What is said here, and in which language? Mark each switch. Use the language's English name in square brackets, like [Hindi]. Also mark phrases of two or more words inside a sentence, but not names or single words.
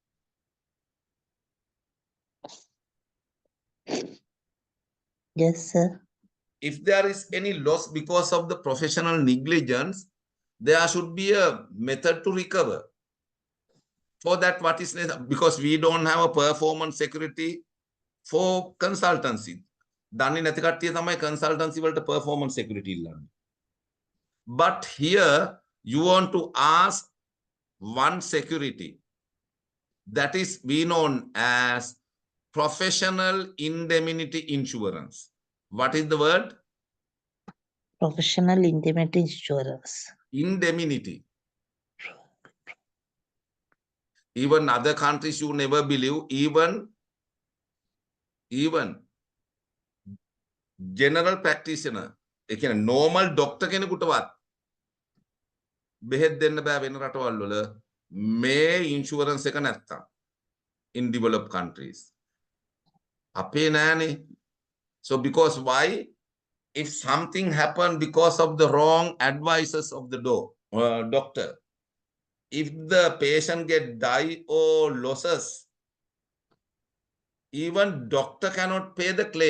[English] Yes, sir. If there is any loss because of the professional negligence, there should be a method to recover. For that, what is necessary? Because we don't have a performance security for consultancy. [Sinhala] දන්නේ නැති කට්ටිය තමයි consultancy වලට [English] performance security [Sinhala] ඉල්ලන්නේ. [English] But here you want to ask one security that is be known as professional indemnity insurance. What is the word? Professional indemnity insurance. Indemnity. Even other countries you never believe, even general practitioner, [Sinhala] ඒ කියන්නේ [English] normal doctor [Sinhala] කෙනෙකුටවත් බෙහෙත් දෙන්න බෑ වෙන රටවල් වල මේ insurance එක නැත්තම් [English] in developed countries. [Sinhala] අපේ නෑනේ. [English] So because why? If something happened because of the wrong advices of the doctor, if the patient get die or losses, even doctor cannot pay the claim.